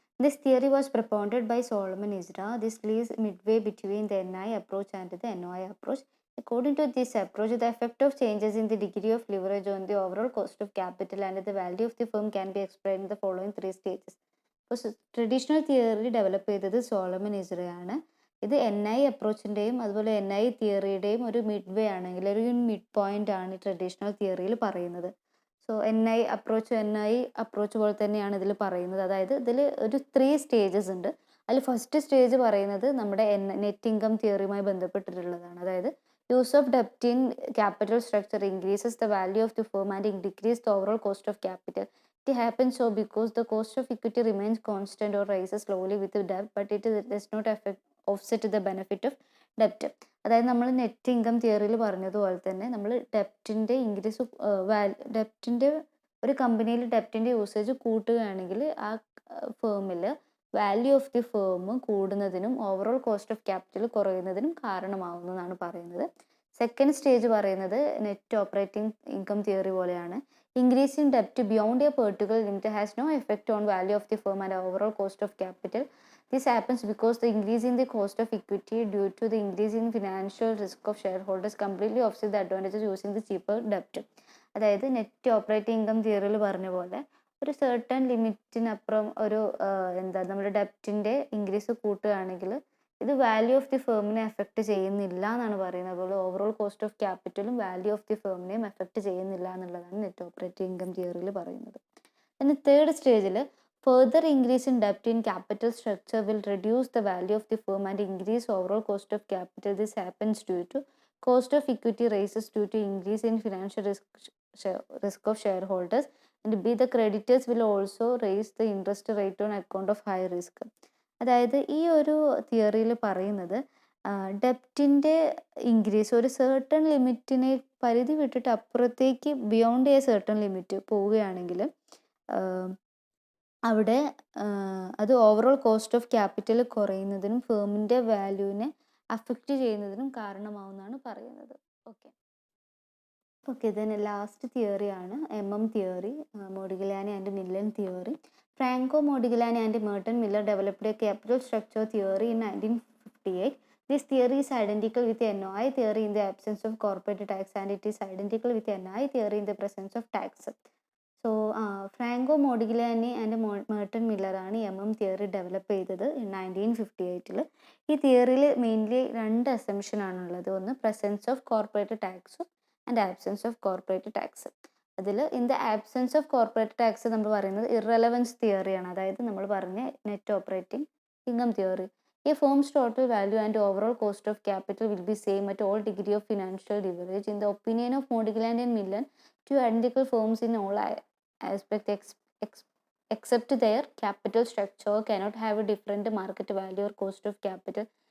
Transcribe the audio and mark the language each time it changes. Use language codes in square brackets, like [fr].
[en] This theory was propounded by Solomon Isra. This lies midway between the NI approach and the NOI approach. According to this approach, the effect of changes in the degree of leverage on the overall cost of capital and the value of the firm can be explained in the following 3 stages. [ml] അപ്പോൾ traditional theory develop ചെയ്തത് Solomon ഇസ്രയാണ്. ഇത് NI അപ്രോച്ചിൻ്റെയും അതുപോലെ NI തിയറിയുടെയും ഒരു mid വേ ആണെങ്കിൽ ഒരു mid point ആണ് traditional തിയറിയിൽ പറയുന്നത്. സോ NI അപ്രോച്ച് പോലെ തന്നെയാണ് ഇതിൽ പറയുന്നത്. അതായത് ഇതിൽ ഒരു 3 സ്റ്റേജസ് ഉണ്ട്. അതിൽ ഫസ്റ്റ് സ്റ്റേജ് പറയുന്നത് നമ്മുടെ നെറ്റ് ഇൻകം തിയറിയുമായി ബന്ധപ്പെട്ടിട്ടുള്ളതാണ്. അതായത് [en] use of debt in capital structure increases the value of the firm and decreases the overall cost of capital. It happens so because the cost of equity remains constant or rises slowly with the debt, but it does not offset the benefit of debt. [ml] അതായത് നമ്മൾ net income തിയറിയിൽ പറഞ്ഞതുപോലെ തന്നെ നമ്മൾ ഡെപ്റ്റിൻ്റെ increase ഡെപ്റ്റിൻ്റെ ഒരു കമ്പനിയിൽ ഡെപ്റ്റിൻ്റെ usage കൂട്ടുകയാണെങ്കിൽ ആ ഫേമിൽ value of the firm കൂടുന്നതിനും overall cost of capital കുറയുന്നതിനും കാരണമാവുന്നതാണ് പറയുന്നത്. സെക്കൻഡ് സ്റ്റേജ് പറയുന്നത് നെറ്റ് ഓപ്പറേറ്റിംഗ് ഇൻകം തിയറി പോലെയാണ്. [en] Increasing ഡെപ്റ്റ് beyond A particular limit has no effect on value of the firm and overall cost of capital. This happens because the increase in the cost of equity due to the increase in financial risk of shareholders completely offset the advantages using the cheaper debt. [ml] അതായത് net operating income തിയറിയിൽ പറഞ്ഞ പോലെ ഒരു certain ലിമിറ്റിനപ്പുറം ഒരു നമ്മുടെ ഡെപ്റ്റിൻ്റെ increase കൂട്ടുകയാണെങ്കിൽ ഇത് value of the ഫേമിനെ effect ചെയ്യുന്നില്ല എന്നാണ് പറയുന്നത്. അതുപോലെ overall cost of ക്യാപിറ്റലും value of the ഫേമിനെയും effect ചെയ്യുന്നില്ല എന്നുള്ളതാണ് നെറ്റ് ഓപ്പറേറ്റിംഗ് ഇൻകം തിയറിയിൽ പറയുന്നത്. പിന്നെ തേർഡ് സ്റ്റേജിൽ [en] further increase in debt in capital structure will reduce the value of the firm and increase overall cost of capital. This happens due to cost of equity rises due to increase in financial risk of shareholders, and B, the creditors will also raise the interest rate on account of high risk. [ml] അതായത് ഈ ഒരു തിയറിയിൽ പറയുന്നത് ഡെപ്റ്റിൻ്റെ increase ഒരു certain ലിമിറ്റിനെ പരിധി വിട്ടിട്ട് അപ്പുറത്തേക്ക് [en] beyond a certain limit [ml] പോവുകയാണെങ്കിൽ അവിടെ അത് overall cost of capital കുറയുന്നതിനും ഫേമിൻ്റെ വാല്യൂവിനെ affect ചെയ്യുന്നതിനും കാരണമാവുമെന്നാണ് പറയുന്നത്. Okay, [en] Okay, then last theory [ml] ആണ് [en] theory, Modigliani and Millen theory. Franco Modigliani and Merton Miller developed a capital structure theory in 1958. This theory is identical with the NOI theory in the absence of corporate tax, and it is identical with the NI theory in the presence of tax. [ml] So, Franco Modigliani and Merton മില്ലറാണ് theory develop ചെയ്തത് 1958. ഈ തിയറിയിൽ mainly രണ്ട് assumption ആണുള്ളത്. ഒന്ന് presence of corporate ടാക്സും and absence of corporate tax. അതിൽ [en] in the absence of corporate tax [ml] നമ്മൾ പറയുന്നത് ഇറലവൻസ് തിയറിയാണ്. അതായത് നമ്മൾ പറഞ്ഞ net operating income theory. [en] A firm's total value and overall cost of capital will be same at all degree of financial leverage. In the opinion of Modigliani and Millen, two identical firms in all aspects except their capital structure cannot have a different market value or cost of capital.